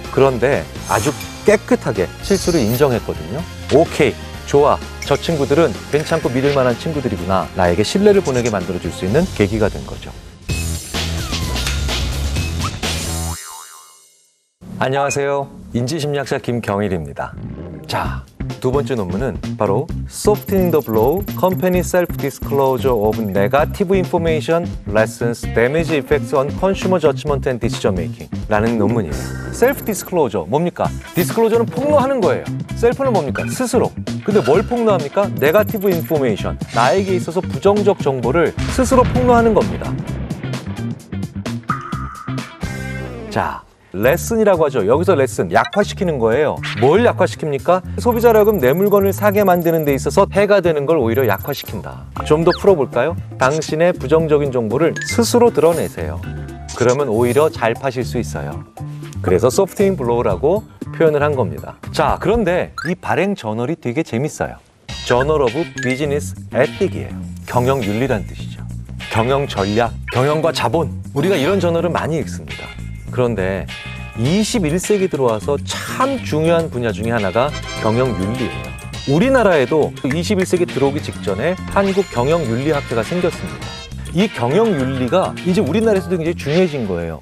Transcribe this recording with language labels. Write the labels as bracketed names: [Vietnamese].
[Korean] 그런데 아주 깨끗하게 실수를 인정했거든요. 오케이, 좋아. 저 친구들은 괜찮고 믿을 만한 친구들이구나. 나에게 신뢰를 보내게 만들어줄 수 있는 계기가 된 거죠. 안녕하세요. 인지심리학자 김경일입니다. 자, 두 번째 논문은 바로 [English] Softening the Blow, Company Self-Disclosure of Negative Information Lessens Damage Effects on Consumer Judgment and Decision Making [Korean] 라는 논문이에요. Self-Disclosure, 뭡니까? Disclosure는 폭로하는 거예요. Self는 뭡니까? 스스로. 근데 뭘 폭로합니까? Negative Information, 나에게 있어서 부정적 정보를 스스로 폭로하는 겁니다. 자, 레슨이라고 하죠. 여기서 레슨, 약화시키는 거예요. 뭘 약화시킵니까? 소비자로 하여금 내 물건을 사게 만드는 데 있어서 해가 되는 걸 오히려 약화시킨다. 좀 더 풀어볼까요? 당신의 부정적인 정보를 스스로 드러내세요. 그러면 오히려 잘 파실 수 있어요. 그래서 소프트닝 블로우라고 표현을 한 겁니다. 자, 그런데 이 발행 저널이 되게 재밌어요. [English] Journal of Business Ethic이에요. [Korean] 경영윤리란 뜻이죠. 경영 전략, 경영과 자본. 우리가 이런 저널을 많이 읽습니다. 그런데 21세기 들어와서 참 중요한 분야 중에 하나가 경영윤리예요. 우리나라에도 21세기 들어오기 직전에 한국경영윤리학회가 생겼습니다. 이 경영윤리가 이제 우리나라에서도 굉장히 중요해진 거예요.